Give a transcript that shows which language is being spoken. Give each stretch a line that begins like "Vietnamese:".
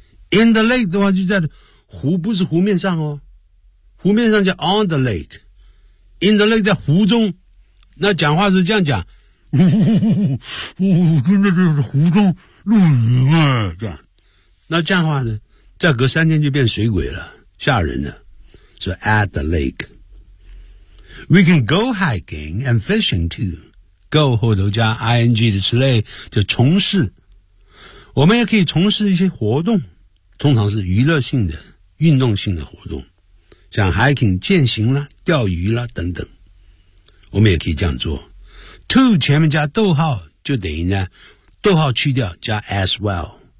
English: In the lake
Chinese: 的话就在湖，不是湖面上哦，湖面上叫
English: on the lake， in the lake
Chinese: 在湖中，那讲话是这样讲，我真的是湖州露营啊，这样。那这样的话呢，再隔三天就变水鬼了，吓人了。
English: So at the lake, we can go hiking and fishing too.
Chinese: Go 后头加 ing 的词类就从事，我们也可以从事一些活动，通常是娱乐性的、运动性的活动，像 hiking 健行啦、钓鱼啦等等，我们也可以这样做。 To 前面加逗号就等于呢，逗号去掉加
English: as well。